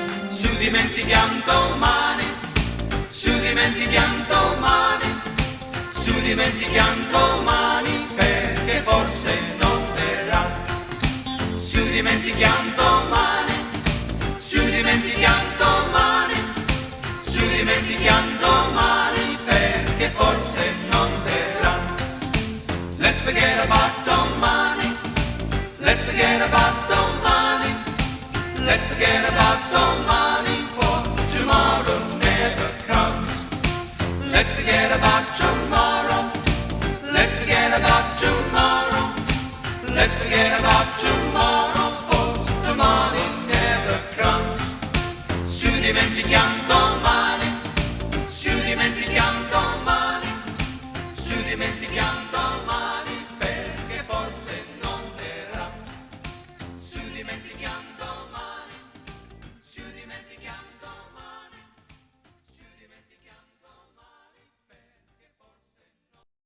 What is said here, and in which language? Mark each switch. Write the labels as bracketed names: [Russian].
[Italian] Su dimentichiamo domani, su dimentichiamo domani, su dimentichiamo domani, perché forse non verrà. Su dimentichiamo domani, su dimentichiamo domani, su dimentichiamo domani, perché forse non verrà. [English] Let's forget about domani, let's forget about domani, let's forget about domani, for tomorrow never comes. Let's forget about tomorrow, let's forget about tomorrow, let's forget about tomorrow, for tomorrow never comes. [Italian] Su dimentichiamo domani, su dimentichiamo domani, su dimentichiamo domani, perché forse non verrà. Su dimentichiamo domani, su dimentichiamo domani, su dimentichiamo domani, perché forse non.